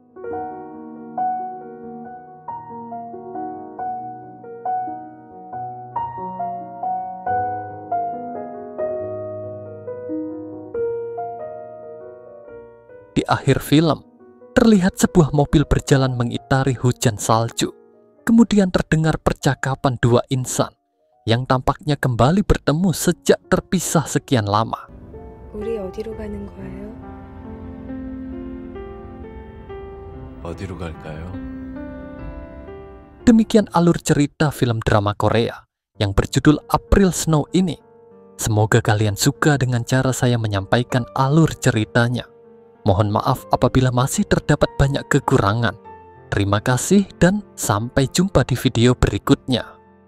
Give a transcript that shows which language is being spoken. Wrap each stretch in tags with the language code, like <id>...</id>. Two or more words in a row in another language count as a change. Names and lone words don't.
<id>Di akhir film, terlihat sebuah mobil berjalan mengitari hujan salju. Kemudian terdengar percakapan dua insan yang tampaknya kembali bertemu sejak terpisah sekian lama.</id> <ko>우리 어디로 가는 거예요? 어디로 갈까요?</ko> <id>Demikian alur cerita film drama Korea yang berjudul April Snow ini. Semoga kalian suka dengan cara saya menyampaikan alur ceritanya. Mohon maaf apabila masih terdapat banyak kekurangan. Terima kasih dan sampai jumpa di video berikutnya.</id>